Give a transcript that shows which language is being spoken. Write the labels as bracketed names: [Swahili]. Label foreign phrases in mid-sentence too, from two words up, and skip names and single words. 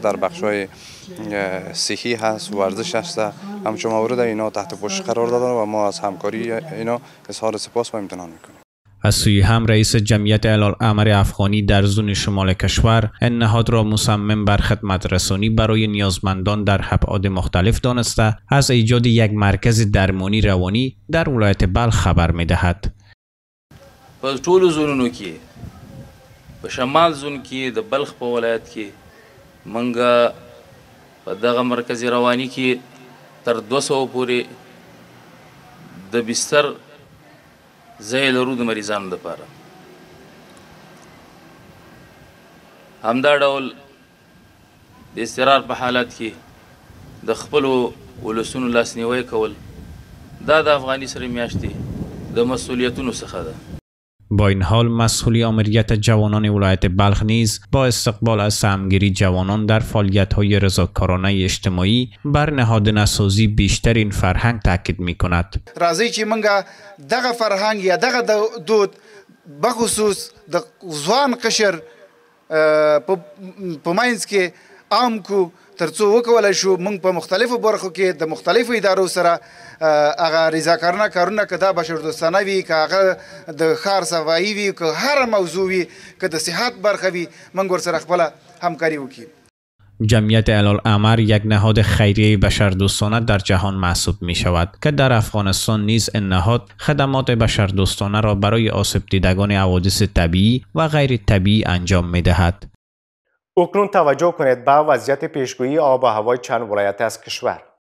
[Persian] در بخش های صحی هست، ورزش هست، همچون موارد اینا تحت پوشش قرار دادن و ما از همکاری اینا اظهار سپاس و امتنان میکنیم. از سوی هم رئیس جمعیت هلال‌احمر افغانی در زون شمال کشور این نهاد را مصمم بر خدمت رسانی برای نیازمندان در ابعاد مختلف دانسته از ایجاد یک مرکز درمانی روانی در ولایت بلخ خبر می‌دهد. [Pashto] په ټولو زونونو کې په شمال زون کې د بلخ په ولایت کې منګه په دغه مرکز رواني کې تر 200 پورې د بستر ځای لرو د مریضانو لپاره. همدا ډول د اضطرار په حالت کې د خپلو ولسونو لاسنیوی کول دا د افغاني سره میاشتې د مسئولیتونو څخه ده. [Persian] با این حال مسئولی آمریت جوانان ولایت بلخ نیز با استقبال از سهمگیری جوانان در فعالیت‌های رضاکارانه اجتماعی بر نهادینه سازی بیشتر این فرهنگ تاکید می‌کند. [Pashto] راځي چې موږ دغه فرهنګ یا دغه دود بخصوص د ځوان قشر په منځ کې عام کو ترڅو وکولای شو موږ په مختلفو برخو کې د مختلفو ادارو سره هغه رضاکارانه کارونه که دا بشردوستانه وي، که هغه د ښار صفایي وي، که هر موضوع وي، که د صحت برخه وي، موږ ورسره خپله همکاري وکړو. [Persian] جمعیت هلال‌احمر یک نهاد خیریه بشردوستانه در جهان محسوب می شود که در افغانستان نیز این نهاد خدمات بشردوستانه را برای آسیب دیدگان حوادث طبیعی و غیر طبیعی انجام می دهد. اکنون توجه کنید به وضعیت پیشگویی آب و هوای چند ولایت از کشور.